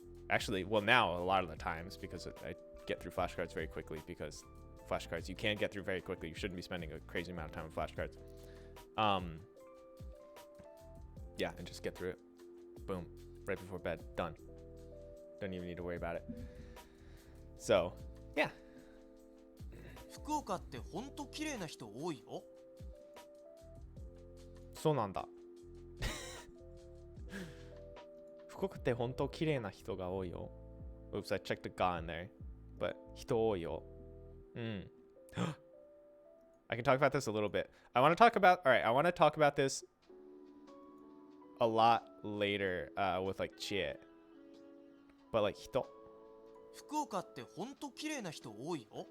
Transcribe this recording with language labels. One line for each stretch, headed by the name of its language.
English: Actually, well, now a lot of the times, because I get through flashcards very quickly, because flashcards you can get through very quickly. You shouldn't be spending a crazy amount of time on flashcards. Yeah, and just get through it. Boom. Right before bed. Done. Don't even need to worry about it. So, yeah.
Japanese: 福岡ってほんと綺麗な人多いよ。そうなんだ。福岡って本当綺麗な人が多いよ。
English: Oops, I checked the ga in there. But
Japanese: 人多いよ。
English: I can talk about this a little bit. I want to talk about this a lot later with like Chie. But like 人。
Japanese: 福岡ってほんと綺麗な人多いよ。